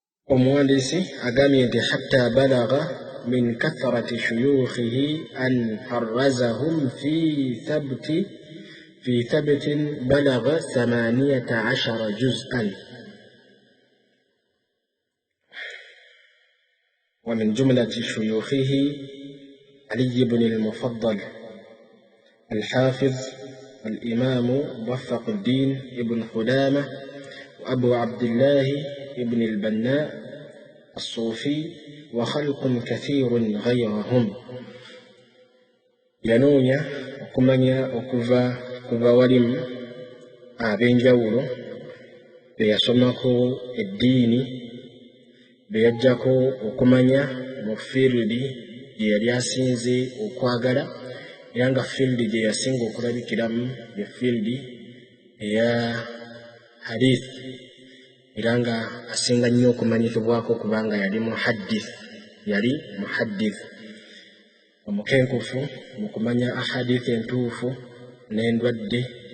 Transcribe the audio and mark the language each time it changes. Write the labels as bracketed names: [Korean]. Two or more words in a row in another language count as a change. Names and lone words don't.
[Ganda] omuwandiisi agambye nti [Arabic] حتى بلغ من كثرة شيوخه أن خرّجهم في ثبت بلغ 18 جزءًا. ومن جملة شيوخه علي بن المفضل الحافظ الإمام موفق الدين ابن قدامة وأبو عبد الله ابن البناء الصوفي وخلق كثير غيرهم. [Ganda] yanoonya okumanya okuva walimu ab'enjawulo be yasomako eddiini, be yajjako okumanya mu fiiridi gye yali asinze okwagala, era nga fiiridi gye yasinga okulabikiramu ye fiiridi eya hadith, era nga asinga nnyo okumanyikibwako kubanga yali muhaddith omukenkufu mu kumanya ahadithi entuufu n'endwadde,